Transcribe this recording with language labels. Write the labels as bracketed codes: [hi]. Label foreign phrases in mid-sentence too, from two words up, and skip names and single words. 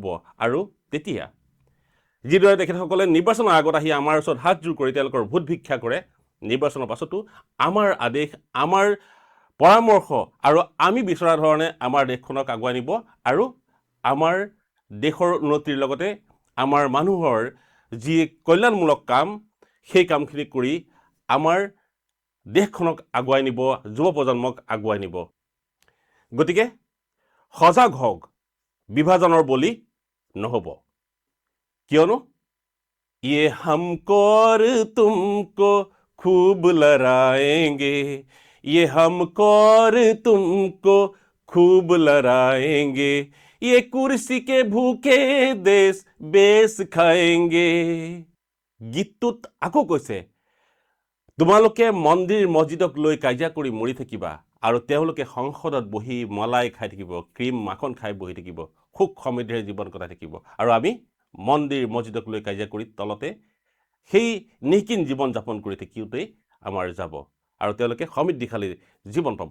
[as] আৰু তেতিয়া যিদৰে তেখেতসকলে নিৰ্বাচনৰ আগত আহি আমাৰ ওচৰত হাতযোৰ কৰি তেওঁলোকৰ ভোট ভিক্ষা কৰে, নিৰ্বাচনৰ পাছতো আমাৰ আদেশ, আমাৰ পৰামৰ্শ আৰু আমি বিচৰা ধৰণে আমাৰ দেশখনক আগুৱাই নিব, আৰু আমাৰ দেশৰ উন্নতিৰ লগতে আমাৰ মানুহৰ যি কল্যাণমূলক কাম, সেই কামখিনি কৰি আমাৰ দেশখনক আগুৱাই নিব, যুৱ প্ৰজন্মক আগুৱাই নিব। গতিকে সজাগ হওক, বিভাজনৰ বলি নহ'ব। [hi] কিয়নো ये हमको और तुमको खूब लड़ाएंगे, ये हमको और तुमको खूब लड़ाएंगे, ये कुर्सी के भूखे देश बेच खाएंगे। [as] গীতটোত আকৌ কৈছে, তোমালোকে মন্দিৰ মছজিদক লৈ কাজিয়া কৰি মৰি থাকিবা, আৰু তেওঁলোকে সংসদত বহি মলাই খাই থাকিব, ক্ৰীম মাখন খাই বহি থাকিব, সুখ সমৃদ্ধিৰে জীৱন কটাই থাকিব, আৰু আমি মন্দিৰ মছজিদক লৈ কাজিয়া কৰি তলতে সেই নিকিন জীৱন যাপন কৰি থাকিওঁতেই আমাৰ যাব, আৰু তেওঁলোকে সমৃদ্ধিশালী জীৱন পাব।